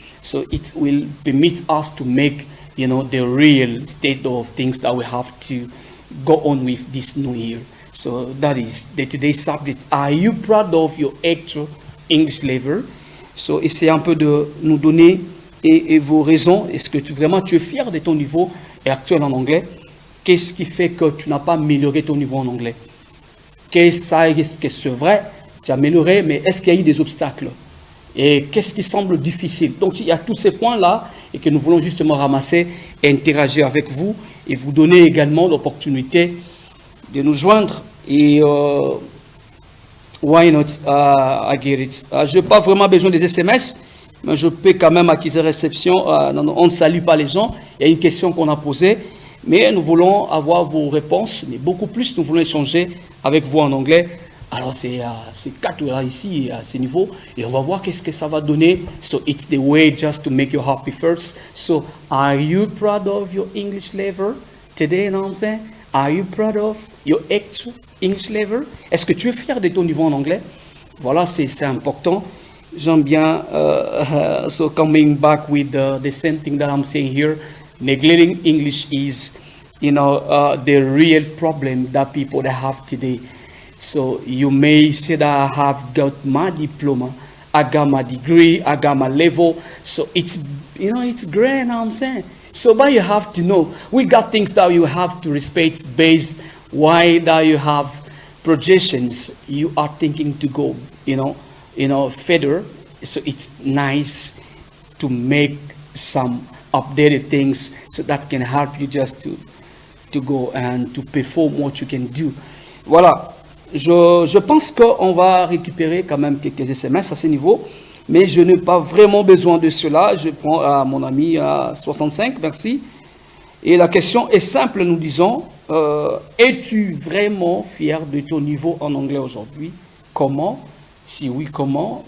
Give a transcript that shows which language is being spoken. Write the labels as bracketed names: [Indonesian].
[English] So it will permit us to make, the real state of things that we have to go on with this new year. So that is today's subject. Are you proud of your actual English level? [French] So essayez un peu de nous donner et vos raisons. Est-ce que vraiment tu es fier de ton niveau actuel en anglais? Qu'est-ce qui fait que tu n'as pas amélioré ton niveau en anglais? Qu'est-ce que c'est vrai? Tu as amélioré, mais est-ce qu'il y a eu des obstacles? Et qu'est-ce qui semble difficile? Donc il y a tous ces points-là et que nous voulons justement ramasser et interagir avec vous et vous donner également l'opportunité de nous joindre. Et [English] why not? I get it. [French] Je n'ai pas vraiment besoin des SMS, mais je peux quand même acquérir réception. On ne salue pas les gens. Il y a une question qu'on a posée, mais nous voulons avoir vos réponses, mais beaucoup plus, nous voulons échanger avec vous en anglais. Alors, c'est 4 là ici, à ce niveau, et on va voir qu'est-ce que ça va donner. [English] So, it's the way just to make you happy first. So, are you proud of your English level today, Are you proud of your actual English level? [French] Est-ce que tu es fier de ton niveau en anglais? Voilà, c'est important. J'aime bien, [English] so coming back with the same thing that I'm saying here, neglecting English is, the real problem that people have today. So you may say that I have got my diploma, I got my degree, I got my level. So it's great, So but you have to know, we got things that you have to respect based why that you have projections, you are thinking to go, further So it's nice to make some updated things so that can help you just to go and to perform what you can do. [French] Voilà, je pense qu'on va récupérer quand même quelques SMS à ce niveau, mais je n'ai pas vraiment besoin de cela. Je prends à mon ami à 65, merci. Et la question est simple, nous disons, es-tu vraiment fier de ton niveau en anglais aujourd'hui? Comment? Si oui, comment?